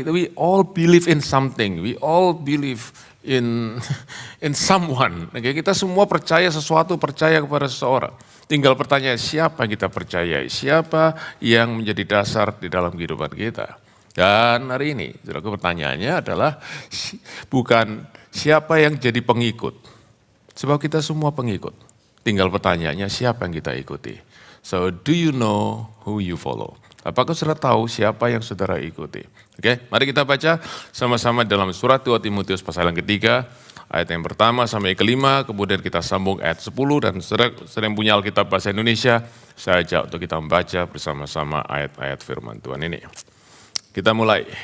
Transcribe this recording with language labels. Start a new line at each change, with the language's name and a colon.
English: We all believe in something. We all believe in someone.
Indonesian: Okay, kita semua percaya sesuatu, percaya kepada seseorang. Tinggal pertanyaan, siapa yang kita percayai? Siapa yang menjadi dasar di dalam kehidupan kita? Dan hari ini, saudaraku, pertanyaannya adalah bukan siapa yang jadi pengikut. Sebab kita semua pengikut. Tinggal pertanyaannya, siapa yang kita ikuti?
English: So, do you know who you follow?
Indonesian: Apakah saudara tahu siapa yang saudara ikuti? Oke, mari kita baca sama-sama dalam surat 2 Timotius pasal yang ketiga, ayat yang pertama sampai kelima, kemudian kita sambung ayat 10, dan saudara yang punya Alkitab bahasa Indonesia, saya ajak untuk kita membaca bersama-sama ayat-ayat firman Tuhan ini. Kita mulai.